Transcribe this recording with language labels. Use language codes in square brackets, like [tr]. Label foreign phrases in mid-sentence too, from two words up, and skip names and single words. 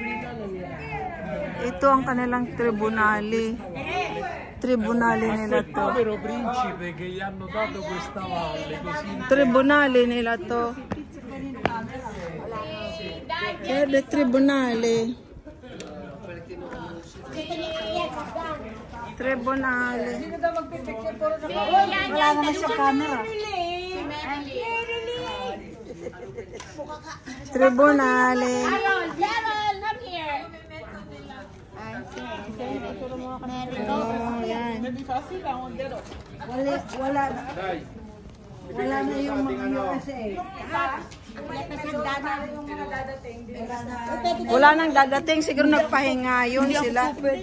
[tl] Ito ang kanilang tribunale. Tribunale nila to. [it] Povero principe che gli hanno dato questa valle così. [tl] Tribunale nila to. Kaya the tribunale. Tribunale. Wala naman sa camera. Tribunale. Daryl, [en] come here. [tl] Oh, yan. Wala na yung mga kasi. Wala nang dadating. Siguro nagpahinga yun sila.